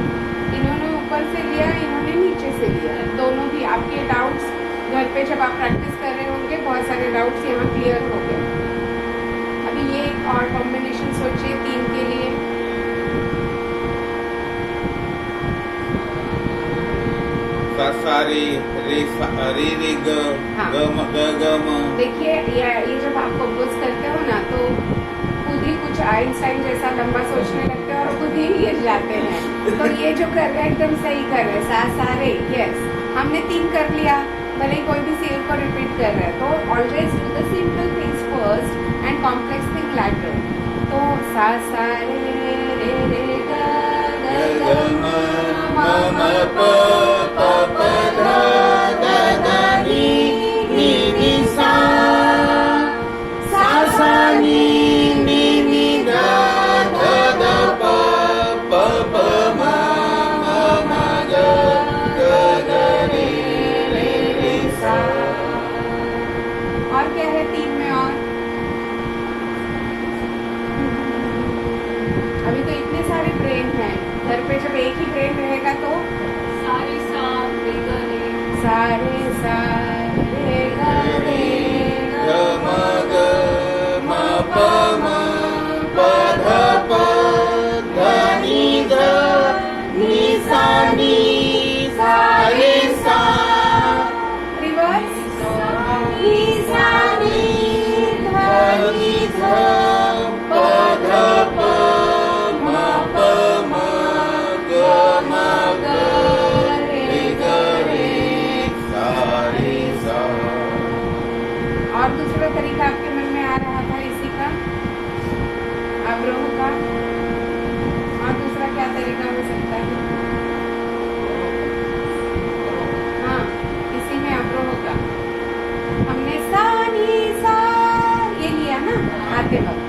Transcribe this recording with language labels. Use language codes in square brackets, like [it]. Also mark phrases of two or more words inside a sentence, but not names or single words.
[hi] इन्होंने ऊपर से लिया, इन्होंने नीचे से लिया। दोनों भी आपके डाउट्स घर पे जब आप प्रैक्टिस कर रहे होंगे, बहुत सारे डाउट्स यहाँ क्लियर हो गए। अभी ये एक और कॉम्बिनेशन सोचिए 3 के लिए। सा रे रे रे ग हाँ। ग म ग ग म। देखिए ये जब आप कंपोज करते हो ना, तो खुद ही कुछ आइंस्टाइन जैसा लंबा सोचने लगते हैं और खुद ही हिल जाते हैं। तो ये जो कर रहे हैं एकदम सही कर रहे हैं। सा रे, यस। हमने 3 कर लिया, भले ही कोई भी सेल को रिपीट कर रहा है। [en] तो always do the simple things first and complex thing later. [hi] तो सा रे रे ग ग ग म म प प प ध ध ध नी नी नी सा सा नी नी नी ध ध ध प प प म म ग ग ग रे रे सा। और क्या है 3 में? और अभी तो इतने सारे ट्रेन हैं घर पे। जब एक ही ट्रेन रहेगा तो सारे सा रे ग रे ग म ग म प म प ध प ध नी ध नी सा नी सा रे सा। रिवर्स नी सा नी ध नी ध प ध प म प म ग म ग रे ग रे सा रे सा। और दूसरा तरीका आपके मन में आ रहा था इसी का, अवरोह का? और दूसरा क्या तरीका हो सकता है? हाँ, इसी में अवरोह का हमने सा नी सा ये लिया ना आते वक्त।